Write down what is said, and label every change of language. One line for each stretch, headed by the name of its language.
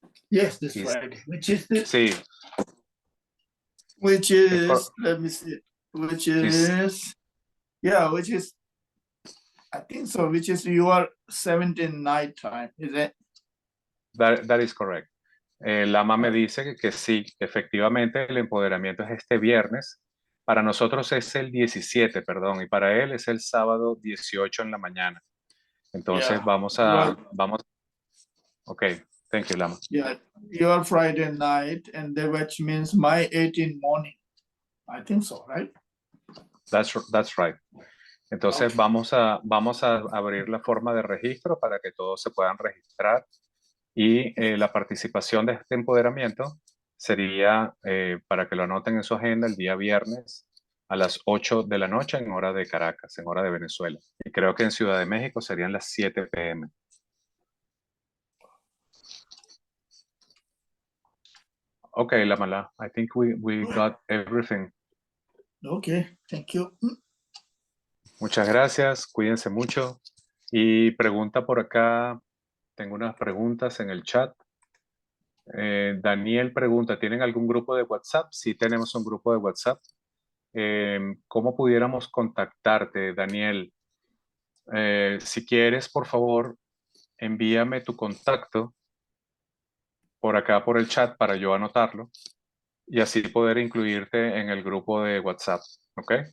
English: Yes, this Is- Friday, which is the,
Spanish: Sí,
English: which is, let me see, which is, yeah, which is, I think so, which is your 17 night time, is it? that is correct.
Spanish: Lama me dice que sí, efectivamente el empoderamiento es este viernes. Para nosotros es el 17, perdón, y para él es el sábado 18 en la mañana. Entonces
English: Yeah. vamos, ok, thank you, Lama. Yeah, your Friday night, and then which means my 18 morning. I think so, right? That's right.
Spanish: Entonces
English: Ok.
Spanish: vamos a abrir la forma de registro para que todos se puedan registrar y la participación de este empoderamiento sería, para que lo anoten en su agenda, el día viernes a las 8 de la noche en hora de Caracas, en hora de Venezuela. Y creo que en Ciudad de México serían las 7 p.m.
English: Okay, Lamala, I think we got everything. Okay, thank you.
Spanish: Muchas gracias, cuídense mucho. Y pregunta por acá, tengo unas preguntas en el chat. Daniel pregunta, ¿tienen algún grupo de WhatsApp? Sí, tenemos un grupo de WhatsApp. ¿Cómo pudiéramos contactarte, Daniel? Si quieres, por favor, envíame tu contacto por acá por el chat para yo anotarlo y así poder incluirte en el grupo de WhatsApp, ¿ok?